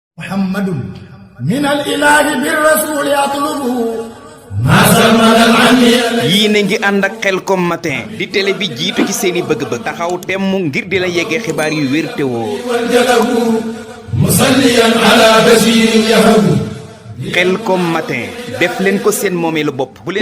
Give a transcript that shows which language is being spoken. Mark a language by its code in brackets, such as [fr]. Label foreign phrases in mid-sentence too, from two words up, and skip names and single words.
[ar] محمد من الإله بالرسول أطلب ما سمى العلي [wo] Yéen a ngi ànd ak Khelcom Matin di télé bi jiitu ci seeni bëgg-bëgg, taxaw temm ngir di la yeggee xibaar yu wér te wóor. [ar] والجلب مصليا على بشير يهب [wo] Khelcom Matin, def leen ko seen moomeelu bopp.